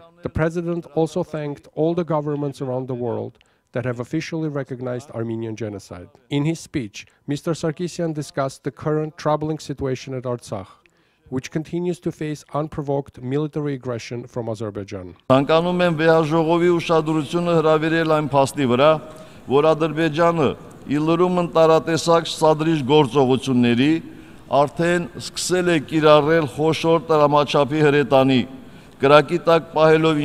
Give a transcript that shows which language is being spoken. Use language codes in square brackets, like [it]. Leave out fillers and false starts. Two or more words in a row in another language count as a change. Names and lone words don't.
[en] The President also thanked all the governments around the world that have officially recognized Armenian genocide. In his speech, Mr. Sargsyan discussed the current troubling situation at Artsakh, which continues to face unprovoked military aggression from Azerbaijan. [hy] Ցանկանում եմ վեհաժողովի ուշադրությունը հրավիրել այն փաստի վրա, որ Ադրբեջանը ի լրումն տարատեսակ սադրիչ գործողությունների արդեն սկսել է կիրառել խոշոր տրամաչափի հրետանի, կրակի տակ պահելով